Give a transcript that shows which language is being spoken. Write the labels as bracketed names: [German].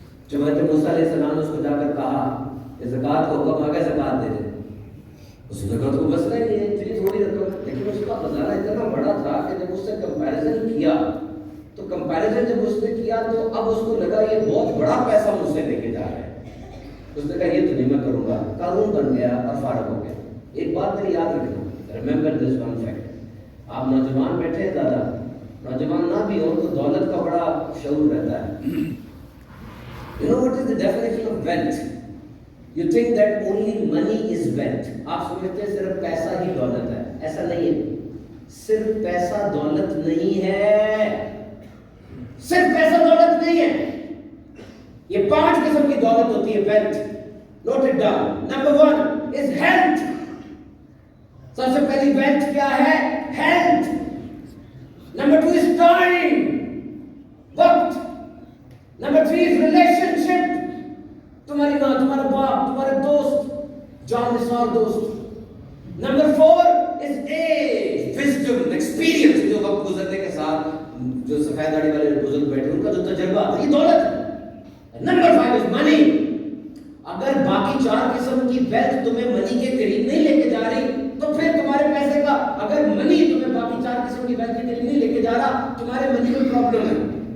[Urdu] جب حضرت موسیٰ علیہ السلام نے اس کو جا کر کہا کہ زکوٰۃ کا حکم آ گیا, زکوٰۃ دے دے, اس زکوٰۃ کو مسئلہ ہی نہیں ہے, اتنی تھوڑی رقم, لیکن اس کا خزانہ اتنا بڑا تھا کہ جب اس سے کمپیریزن کیا تو کمپیریزن جب اس نے کیا تو اب اس کو لگا یہ بہت بڑا پیسہ مجھ سے لے کے جا رہا ہے. اس نے کہا یہ تو نہیں میں کروں گا, قانون بن گیا اور فارغ ہو گیا. ایک بات میری یاد رکھنا, [English] Remember this one fact. [Urdu] آپ نوجوان بیٹھے ہیں, زیادہ نوجوان نہ بھی ہو تو دولت کا بڑا شعور رہتا ہے. [English] You know what is the definition of wealth? You think that only money is wealth. [Urdu] آپ سمجھتے ہیں صرف پیسہ ہی دولت ہے. ایسا نہیں ہے. صرف پیسہ دولت نہیں ہے. صرف پیسہ دولت نہیں ہے. یہ 5 قسم کی دولت ہوتی ہے wealth. [English] Note it down. Number 1 is health. [Urdu] سب سے پہلی wealth کیا ہے؟ Health. [English] Number 2 is time. وقت. Number 3 is relationship. [Urdu] تمہاری ماں, تمہارا باپ, تمہارے دوست, جان نثار دوست. [English] Number 4 is age, wisdom, experience. [Urdu] جو وقت گزرنے کے ساتھ جو سفید داڑھی والے بزرگ بیٹھے ان کا جو تجربہ ہے, یہ دولت ہے. [English] Number 5 is money. [Urdu] اگر باقی 4 قسم کی wealth تمہیں منی کے قریب نہیں لے کے جا رہی تو پھر تمہارے پیسے کا, اگر منی تمہیں باقی 4 قسم کی wealth کے قریب نہیں لے کے جا رہا, تمہارے منی میں پرابلم ہے.